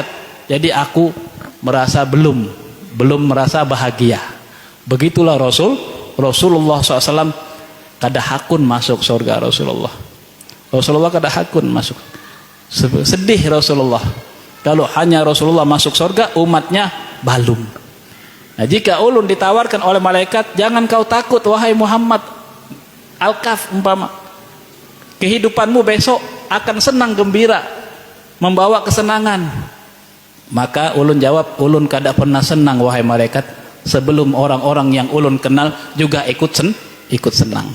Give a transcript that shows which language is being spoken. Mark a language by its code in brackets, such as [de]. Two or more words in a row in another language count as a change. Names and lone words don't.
[id] Jadi aku merasa belum merasa bahagia. [bjn] Begitulah Rasulullah SAW kada hakun masuk surga. Rasulullah kada hakun masuk, sedih Rasulullah kalau hanya Rasulullah masuk surga, umatnya balum. Nah, jika ulun ditawarkan oleh malaikat, jangan kau takut wahai Muhammad, Al-Kahf umpama, kehidupanmu besok akan senang gembira, membawa kesenangan, maka ulun jawab, ulun kada pernah senang wahai malaikat sebelum orang-orang yang ulun kenal juga ikut senang.